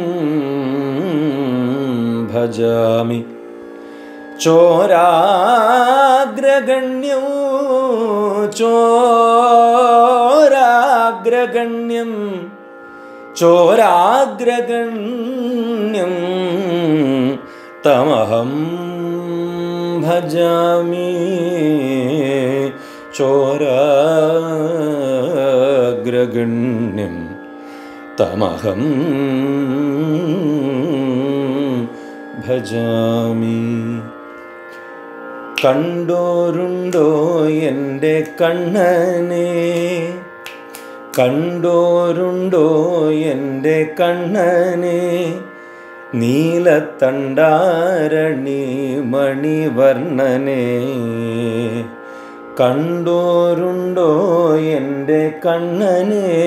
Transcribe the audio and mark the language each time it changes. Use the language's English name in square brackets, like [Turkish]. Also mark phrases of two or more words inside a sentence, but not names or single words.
[Sanskrit] भजामि चोराग्रगण्यं चोराग्रगण्यं तमहं भजामि चोराग्रगण्यं तमहं [Malayalam] भजामि കണ്ടോരുണ്ടോ എൻ്റെ കണ്ണനെ കണ്ടോരുണ്ടോ എൻ്റെ കണ്ണനെ നീലത്തണ്ടാരണി മണിവർണ്ണനെ കണ്ടോരുണ്ടോ എൻ്റെ കണ്ണനെ